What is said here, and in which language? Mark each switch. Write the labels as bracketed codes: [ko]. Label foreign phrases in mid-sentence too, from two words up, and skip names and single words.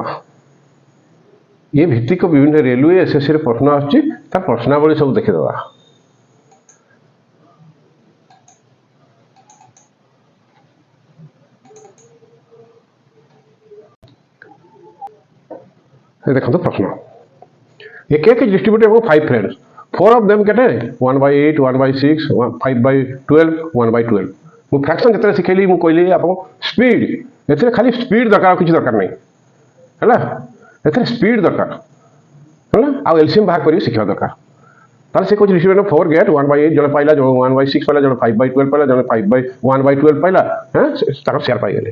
[or] ଏ ଭିତ୍ତିକ ବିଭିନ୍ନ [en] railway SSCରେ [or] ପ୍ରଶ୍ନ ଆସୁଛି, ତା ପ୍ରଶ୍ନାବଳୀ ସବୁ ଦେଖିଦେବା। ଦେଖନ୍ତୁ ପ୍ରଶ୍ନ, [en] a cake is distributed among 5 friends. 4 of them get 1/8, 1/6, 5/12, 1/12। [or] ମୁଁ ଫ୍ରାକ୍ସନ୍ ଯେତେବେଳେ ଶିଖେଇଲି ମୁଁ କହିଲି ଆପଣ ସ୍ପିଡ୍, ଏଥିରେ ଖାଲି ସ୍ପିଡ୍ ଦରକାର, ଆଉ କିଛି ଦରକାର ନାହିଁ ହେଲା। ଏଥିରେ ସ୍ପିଡ୍ ଦରକାର ହେଲା, ଆଉ ଏଲସିଏମ୍ ବାହାର କରିକି ଶିଖିବା ଦରକାର। ତାହେଲେ ସେ କହୁଛି [en] distribution 4 get [or] 1/8, ଜଣେ ପାଇଲା, ଜଣେ 1/6 ପାଇଲା, ଜଣେ 5/12 ପାଇଲା, ଜଣେ 1/12 ପାଇଲା, ତାଙ୍କର ସେୟାର ପାଇଗଲେ।